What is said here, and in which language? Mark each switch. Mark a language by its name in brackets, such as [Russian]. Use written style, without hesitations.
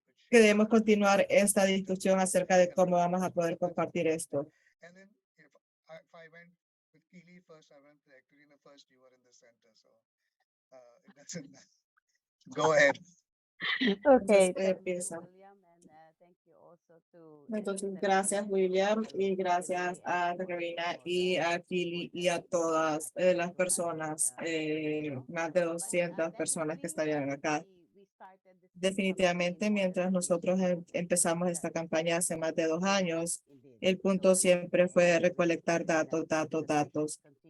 [Spanish] Queremos continuar esta discusión acerca de cómo vamos a poder compartir esto. [English] And then if I went with Keely first, I went with Ekaterina first, you were in the center, so it doesn't matter. Go ahead. Okay. [Spanish] Entonces, empieza. [English] William, and thank you also to [Spanish] Entonces, gracias William y gracias a Carolina y a Kili y a todas las personas, más de 200 personas que estarían acá. Definitivamente, mientras nosotros empezamos esta campaña hace más de 2 años, el punto siempre fue recolectar datos.